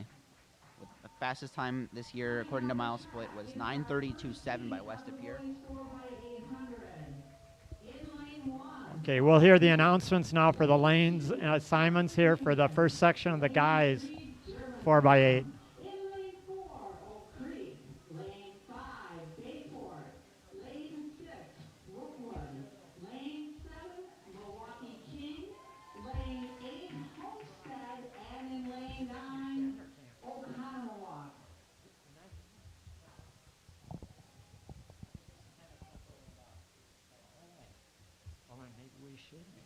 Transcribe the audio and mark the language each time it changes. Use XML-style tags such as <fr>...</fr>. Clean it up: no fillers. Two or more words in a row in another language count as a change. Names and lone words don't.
<en>With the fastest time this year, according to Mile Split, was 9:32.7 by West of Pier. Okay, we'll hear the announcements now for the lanes assignments here for the first section of the guys, 4x8. In lane 4, Oak Creek. Lane 5, Bayport. Lane 6, Brookwood. Lane 7, Milwaukee King. Lane 8, Homestead. And in lane 9, Oconomowoc. Maybe we should.</en>